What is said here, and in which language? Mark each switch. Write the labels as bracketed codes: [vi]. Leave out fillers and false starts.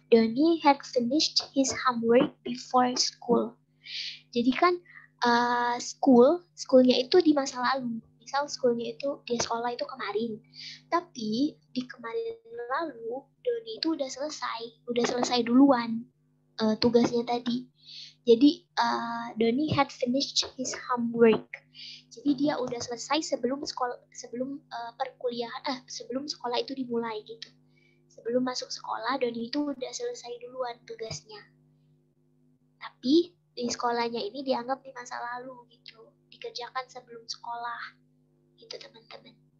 [en] Donnie had finished his homework before school. [id] Jadi kan schoolnya itu di masa lalu. Misal schoolnya itu di sekolah itu kemarin. Tapi di kemarin lalu Doni itu udah selesai duluan tugasnya tadi. [en] Jadi Doni had finished his homework. [id] Jadi dia udah selesai sebelum perkuliahan, sebelum sekolah itu dimulai gitu. Sebelum masuk sekolah Doni itu udah selesai duluan tugasnya. Tapi di sekolahnya ini dianggap di masa lalu gitu, dikerjakan sebelum sekolah gitu teman-teman.